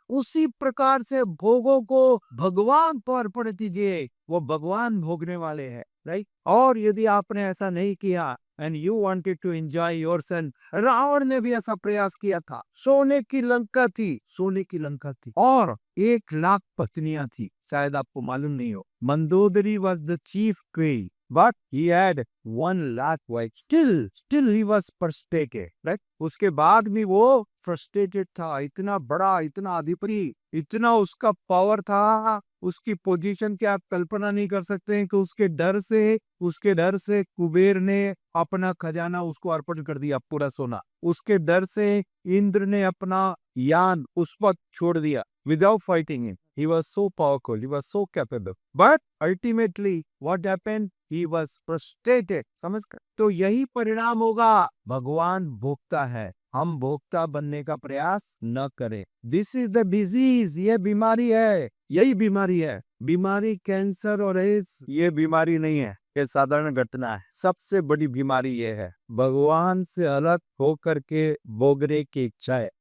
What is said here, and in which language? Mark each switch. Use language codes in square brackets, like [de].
[hi] उसी प्रकार से भोगों को भगवान पर अर्पण कीजिए, वो भगवान भोगने वाले हैं, राइट? और यदि आपने ऐसा नहीं किया [en] and you wanted to enjoy yourself, [hi] Ravan ने भी ऐसा प्रयास किया था। सोने की लंका थी, सोने की लंका थी और 1 लाख पत्नियां थी, शायद आपको मालूम नहीं हो। [en] Mandodari was the chief queen but he had 1 lakh wives. Still he was frustrated, right? [hi] उसके बाद भी वो फ्रस्ट्रेटेड था। इतना बड़ा, इतना अधिपति, इतना उसका पावर था, उसकी पोजीशन की आप कल्पना नहीं कर सकते हैं कि उसके डर से कुबेर ने अपना खजाना उसको अर्पण कर दिया, पूरा सोना। उसके डर से इंद्र ने अपना यान उस पर छोड़ दिया [en] without fighting him. He was so powerful, he was so capable. But ultimately what happened? He was frustrated. [hi] समझ कर? तो यही परिणाम होगा। भगवान भोक्ता है, हम भोक्ता बनने का प्रयास न करें। [en] this is the disease, [hi] ये बीमारी है, यही बीमारी है। बीमारी कैंसर और एड्स ये बीमारी नहीं है, ये साधारण घटना है। सबसे बड़ी बीमारी ये है भगवान से अलग होकर के भोगने की इच्छा है।